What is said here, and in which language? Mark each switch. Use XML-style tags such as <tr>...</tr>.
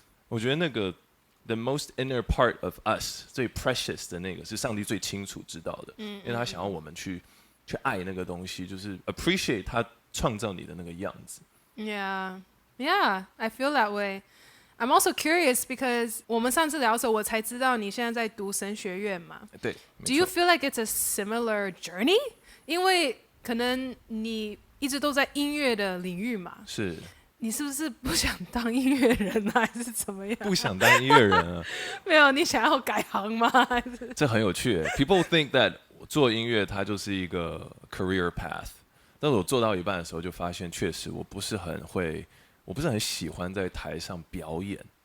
<zh>我觉得那个</zh> <en>the most inner part of us</en> <zh>最 precious 的那个是上帝最清楚知道的，因为他想要我们去爱那个东西，就是 appreciate 他创造你的那个样子。</zh> <en>Yeah, I feel that way. I'm also curious because</en> <zh>我们上次聊的时候，我才知道你现在在读神学院嘛。对。</zh> <en>Do you feel like it's a similar journey？</en> <zh>因为可能你一直都在音乐的领域嘛。是。你是不是不想当音乐人啊，还是怎么样？不想当音乐人啊。没有，你想要改行吗？还是这很有趣耶。</zh> <en>People think that</en> <zh>做音乐它就是一个 career path， 但是我做到一半的时候就发现，确实我不是很喜欢在台上表演。</zh>